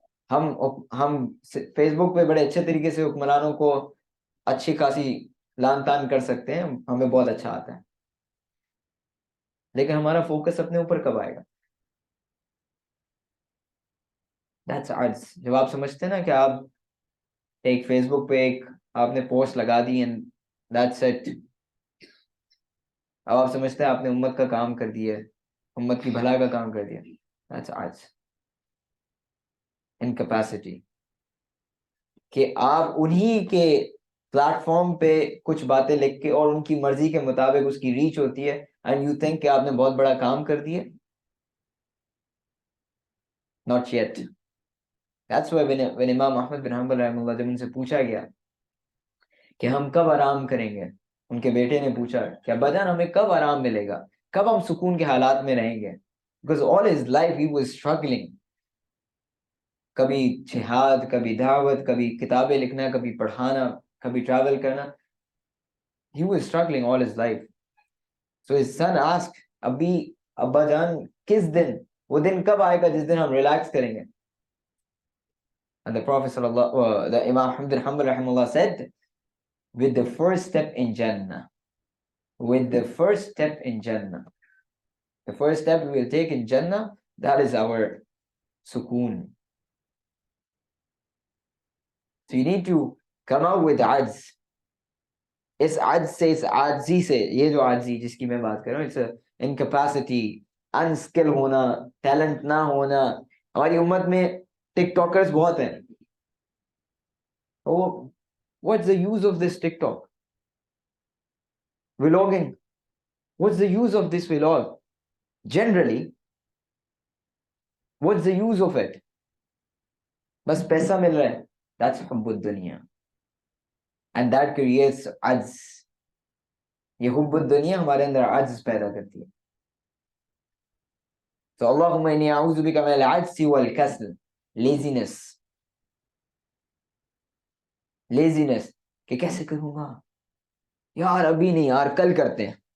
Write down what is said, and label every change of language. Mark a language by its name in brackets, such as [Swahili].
[Urdu] ہم فیس بک پہ بڑے اچھے طریقے سے حکمرانوں کو اچھی خاصی لان تان کر سکتے ہیں, ہمیں بہت اچھا آتا ہے, لیکن ہمارا فوکس اپنے اوپر کب آئے گا؟ [English] That's [Urdu] عجز. جب آپ سمجھتے ہیں نا کہ آپ ایک فیس بک پہ ایک آپ نے پوسٹ لگا دی [English] and that's it, [Urdu] اب آپ سمجھتے ہیں آپ نے امت کا کام کر دیا, امت کی بھلا کا کام کر دیا. [English] That's عجز, incapacity. [Urdu] کہ آپ انہی کے پلیٹ فارم پہ کچھ باتیں لکھ کے اور ان کی مرضی کے مطابق اس کی ریچ ہوتی ہے, [English] and you think [Urdu] کہ آپ نے بہت بڑا کام کر دیا. [English] Not yet. That's why when [Urdu] امام احمد بن حنبل رحمہ اللہ, جب ان سے پوچھا گیا کہ ہم کب آرام کریں گے, ان کے بیٹے نے پوچھا کہ ابا جان ہمیں کب آرام ملے گا, کب ہم سکون کے حالات میں رہیں گے, [English] because all his life he was struggling. [Urdu] کبھی جہاد, کبھی دعوت, کبھی کتابیں لکھنا, کبھی پڑھانا, کبھی ٹریول کرنا. [English] He was struggling all his life. So his son asked, [Urdu] ابا جان کس دن, وہ دن کب آئے گا جس دن ہم ریلیکس کریں گے؟ [English] And the Prophet the Imam Ahmad bin Hanbal rahimahullah said, with the first step in Jannah. With the first step in Jannah. The first step we will take in Jannah, that is our sukoon. So you need to come out with ajz. [Urdu] اس عجز سے, اس عاجزی سے, یہ جو عاجزی جس کی میں بات کر رہا ہوں, [English] it's incapacity, [Urdu] انسکل ہونا, ٹیلنٹ نہ ہونا. ہماری امت میں ٹک ٹاکرز بہت ہیں. [English] What's the use of this TikTok? Vlogging. What's the use of this vlog? Generally, what's the use of it? [Urdu] بس پیسہ مل رہا ہے. [English] That's حب الدنیا. And that creates عجز. [Urdu] یہ حب الدنیا ہمارے اندر عجز پیدا کرتی ہے. [Arabic] تو اللہم انی اعوذ بک من العجز والکسل. [English] لیزینس. لیزینس [Urdu] کہ کیسے کروں گا یار, ابھی نہیں یار, کل کرتے ہیں.